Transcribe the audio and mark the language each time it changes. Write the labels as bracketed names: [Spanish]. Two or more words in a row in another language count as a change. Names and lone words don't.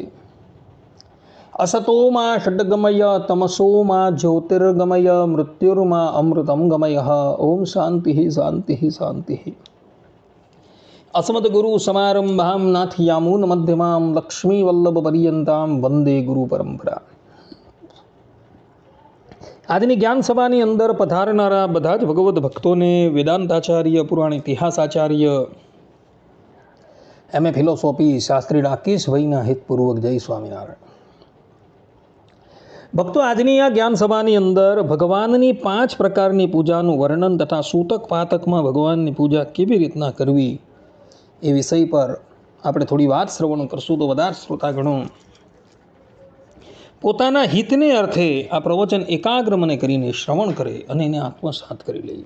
[Sanskrit] असतो मा षड्गमय तमसो मा ज्योतिर्गमय मृत्युर्मा अमृतं गमयः। ओम शान्तिः शान्तिः शान्तिः। अस्मद्गुरु समारंभां नाथयामून मध्यमां लक्ष्मीवल्लभपर्यन्तां वंदे गुरु परंपरा। [Gujarati] આજની જ્ઞાન સભાની અંદર પધારનારા બધા જ ભગવદ્ ભક્તોને વેદાંતાચાર્ય, પુરાણ ઇતિહાસાચાર્ય, [English] એમએ ફિલોસોફી [Gujarati] શાસ્ત્રી રાકેશભાઈના હિતપૂર્વક જય સ્વામિનારાયણ. ભક્તો, આજની આ જ્ઞાન સભાની અંદર ભગવાનની 5 પ્રકારની પૂજાનું વર્ણન તથા સૂતક પાતકમાં ભગવાનની પૂજા કેવી રીતના કરવી એ વિષય પર આપણે થોડી વાત શ્રવણ કરશું તો વધારે શ્રોતાગણો પોતાના હિતને અર્થે આ પ્રવચન એકાગ્ર મને કરીને શ્રવણ કરે અને એને આત્મસાત કરી લે.